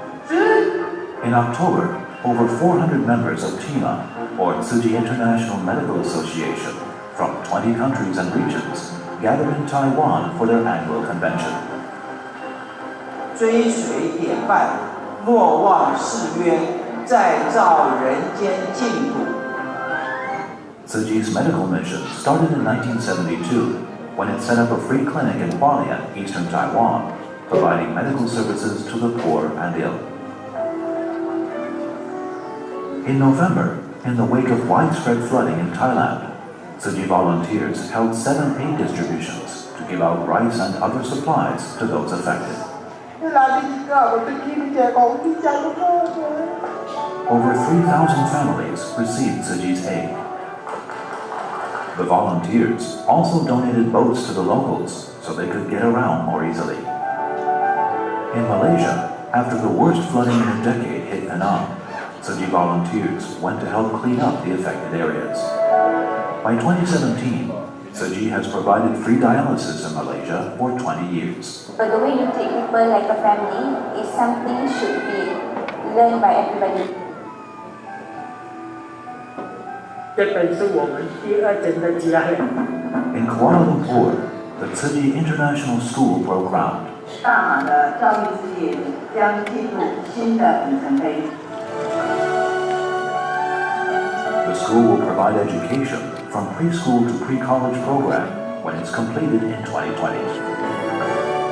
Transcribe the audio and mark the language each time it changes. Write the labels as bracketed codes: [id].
[en] In October, over 400 members of TIMA, or Tzu Chi International Medical Association, from 20 countries and regions, gathered in Taiwan for their annual convention. [zh] 追随典范，莫忘誓约，再造人间净土。 [en] Tzu Chi's medical mission started in 1972 when it set up a free clinic in Hualien, eastern Taiwan, providing medical services to the poor and ill. In November, in the wake of widespread flooding in Thailand, Tzu Chi volunteers held 7 aid distributions to give out rice and other supplies to those affected. Over 3,000 families received Tzu Chi's aid. The volunteers also donated boats to the locals so they could get around more easily. In Malaysia, after the worst flooding in a decade hit Penang, Tzu Chi volunteers went to help clean up the affected areas. By 2017, Tzu Chi has provided free dialysis in Malaysia for 20 years. But the way you treat people like a family is something should be learned by everybody. [zh] 这本是我们第二间的家了。 [en] In Kuala Lumpur, the Tzu Chi International School broke ground. [zh] 大马的教育事业将进入新的里程碑。 [en] The school will provide education from preschool to pre-college program when it's completed in 2020.